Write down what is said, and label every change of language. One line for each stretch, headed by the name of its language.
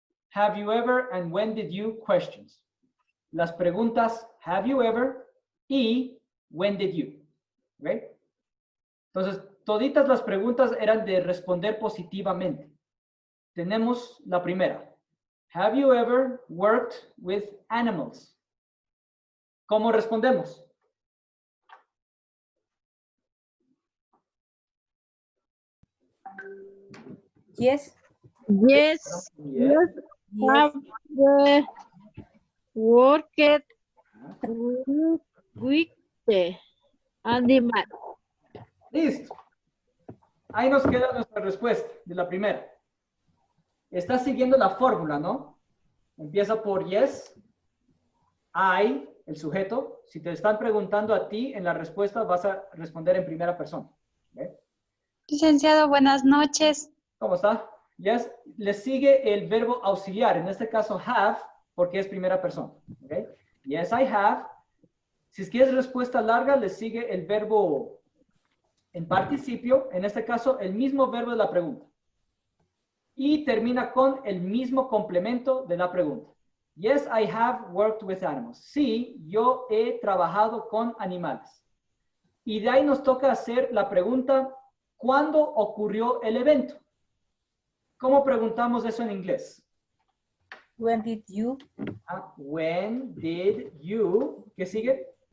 English: Have you ever and when did you questions.
Spanish: Las preguntas
English: have you ever y when did you. Okay?
Spanish: Entonces, toditas las preguntas eran de responder positivamente. Tenemos la primera.
English: Have you ever worked with animals?
Spanish: ¿Cómo respondemos?
English: Yes. Yes. Yes. Have worked with the animal.
Spanish: Listo. Ahí nos queda nuestra respuesta de la primera. Está siguiendo la fórmula, ¿no? Empieza por yes, I, el sujeto. Si te están preguntando a ti, en la respuesta vas a responder en primera persona. ¿Okay? Licenciado, buenas noches. ¿Cómo está? Yes. Le sigue el verbo auxiliar, en este caso have, porque es primera persona. ¿Okay?
English: Yes, I have.
Spanish: Si quieres respuesta larga, le sigue el verbo en participio, en este caso el mismo verbo de la pregunta. Y termina con el mismo complemento de la pregunta.
English: Yes, I have worked with animals.
Spanish: Sí, yo he trabajado con animales. Y de ahí nos toca hacer la pregunta, ¿cuándo ocurrió el evento? ¿Cómo preguntamos eso en inglés?
English: When did you When did you,
Spanish: ¿qué sigue?